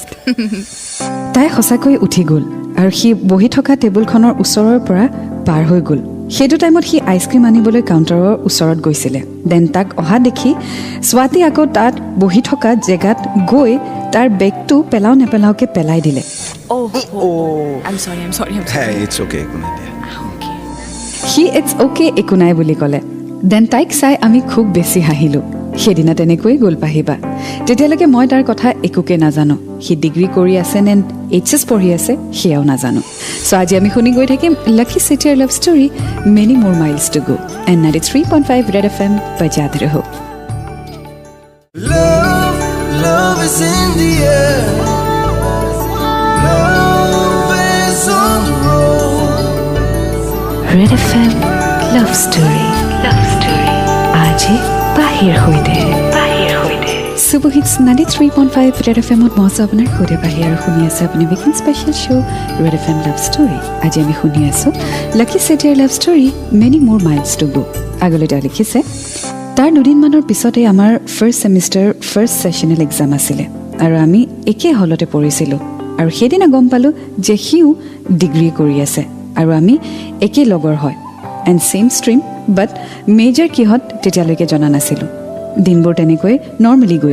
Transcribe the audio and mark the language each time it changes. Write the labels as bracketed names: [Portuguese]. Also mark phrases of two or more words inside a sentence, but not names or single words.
[Assamese] তাই সঁচাকৈ উঠি গ'ল আৰু সি বহি থকা টেবুলখনৰ ওচৰৰ পৰা পাৰ হৈ গ'ল সেইটো টাইমত সি আইচক্ৰীম আনিবলৈ কাউণ্টাৰৰ ওচৰত গৈছিলে দেন তাক অহা দেখি স্বাতি আকৌ তাত বহি থকা জেগাত গৈ তাৰ বেগটো পেলাও নেপেলাওকে পেলাই দিলে [English] I'm sorry. Hey, it's okay. [Assamese] সি [English] it's okay [Assamese] একো নাই বুলি ক'লে দেন তাইক চাই আমি খুব বেছি হাঁহিলোঁ সেইদিনা তেনেকৈ গ'ল পাহিবা তেতিয়ালৈকে মই তাৰ কথা একোকে নাজানো সি ডিগ্ৰী কৰি আছে নে HS পঢ়ি আছে সেয়াও নাজানো চ' আজি আমি শুনি গৈ থাকিম লাকি চিটিৰ লাভ ষ্টৰী মেনি মোৰ মাইলছ টু গো এণ্ড 93.5 ৰেড FM বজাতে ৰহো [English] Love is in the air. Love is on the road. Red FM Love Story. Love Story. Aji Bahir hoide. Bahir hoide. [Assamese] Super Hits 93.5 Red FM ত মই আপোনাৰ সৈতে বাহি আৰু শুনি আছে আপুনি [English] weekend special show' [Assamese] ৰেড FM লাভ ষ্টৰী আজি আমি শুনি আছোঁ লাকি চেটিয়াৰ লাভ ষ্টৰী মেনি মোৰ মাইলছ টু গো আগলৈ তেওঁ লিখিছে তাৰ দুদিনমানৰ পিছতে আমাৰ [English] first semester first sessional exam [Assamese] আছিলে আৰু আমি একে হলতে পঢ়িছিলোঁ আৰু সেইদিনা গম পালোঁ যে সিও ডিগ্ৰী কৰি আছে আৰু আমি একে লগৰ হয় [English] and same stream but major [Assamese] কিহত তেতিয়ালৈকে জনা নাছিলোঁ দিনবোৰ তেনেকৈ নৰ্মেলি গৈ